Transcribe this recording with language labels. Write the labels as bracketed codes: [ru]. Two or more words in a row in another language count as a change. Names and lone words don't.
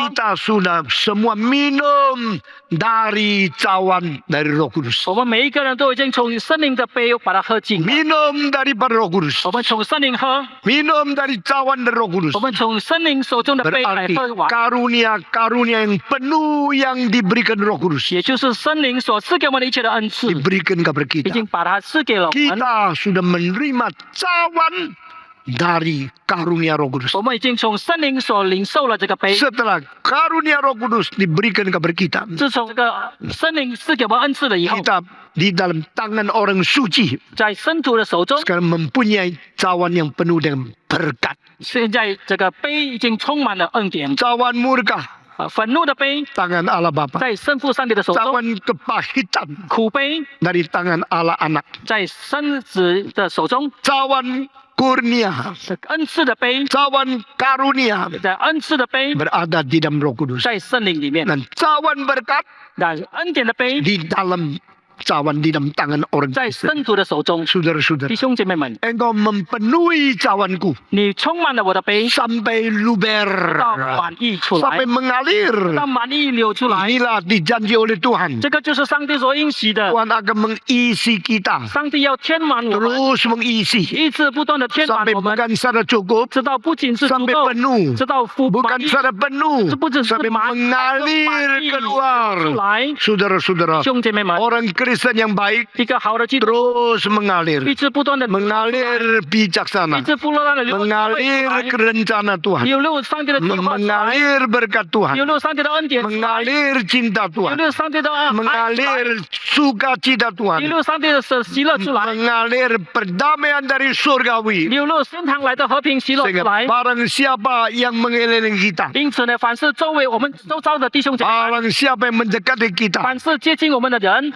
[id] kita sudah semua minum dari cawan dari Roh Kudus. [zh] 我们每一个人都已经从圣灵的杯把它喝尽了。 [id] Minum daripada Roh Kudus. [zh] 我们从圣灵喝， [id] Minum dari cawan dari Roh Kudus. [zh] 我们从圣灵手中的杯来 [id] Berarti [zh] 喝完， [id] karunia-karunia yang penuh yang diberikan Roh Kudus [zh] 也就是圣灵所赐给我们的一切的恩赐， [id] diberikan kepada [zh] 已 [id] kita. [zh] 经把它赐给了我们。 [id] Kita sudah menerima cawan dari karunia Roh Kudus. [zh] 我们已经从圣灵所领受了这个杯。 [id] Setelah karunia Roh Kudus diberikan kepada kita, [zh] 自从这个圣灵赐给我们恩赐了以后， [id] kita di dalam tangan orang suci [zh] 在圣徒的手中， [id] sekarang mempunyai cawan yang penuh dengan berkat. [zh] 现在这个杯已经充满了恩典。 [id] Cawan murka [zh] 愤怒的杯 [id] tangan Allah Bapa. [zh] 在圣父上帝的手中， [id] Cawan kepahitan [zh] 苦杯 [id] dari tangan Allah Anak. [zh] 在圣子的手中， [id] Cawan kurnia, [zh] 恩赐的杯 [id] cawan karunia [zh] 在恩赐的杯 [id] berada di dalam Roh Kudus. [zh] 在圣灵里面， [id] Dan cawan berkat [zh] 那恩典的杯 [id] di dalam cawan di dalam tangan orang [zh] 在 [id] Kristen. [zh] 圣徒的手中。 [id] Saudara-saudara, [zh] 弟兄姐妹们， [id] engkau mempenuhi cawanku [zh] 你充满了我的杯， [id] sampai luber, [zh] 到满溢出来 [id] sampai，mengalir. [zh] 到满溢流出来。 [id] Inilah dijanji oleh Tuhan. [zh] 这个就是上帝所应许的。 [id] Tuhan akan mengisi kita, [zh] 上帝要填满我们， [id] terus mengisi [zh] 一直不断的填满 [id] sampai [zh] 我们， [id] bukan secara cukup, [zh] 直到不仅是足 [id] sampai [zh] 够， [id] penuh, [zh] 直到满 [id] bukan [zh] 溢， [id] secara penuh, [zh] 这不只是 [id] sampai [zh] 满， [id] mengalir [zh] 出 [id] keluar. [zh] 来。 [id] Saudara-saudara, [zh] 兄姐妹们， [id] orang Kristen yang baik [zh] 一个好的基督徒 [id] terus mengalir, [zh] 一直不断的 [id] mengalir [zh] 一 [id] bijaksana, [zh] 直不断的流出来 [id] mengalir kerencana Tuhan, [zh] 流入上帝的计划出来， [id] mengalir berkat [zh] 流 [id] Tuhan, [zh] 入上帝的恩典出来， [id] mengalir cinta [zh] 流 [id] Tuhan, [zh] 入上帝的爱， [id] mengalir sukacita [zh] 流 [id] Tuhan, [zh] 入上帝的喜乐出来， [id] mengalir perdamaian dari surgawi. [zh] 流入天堂来的和平喜乐出 [id] Sehingga [zh] 来。 [id] barang siapa yang mengelilingi kita, [zh] 因此呢，凡是周围我们周遭的弟兄姐妹， [id] barang siapa yang mendekati kita, [zh] 凡是接近我们的人，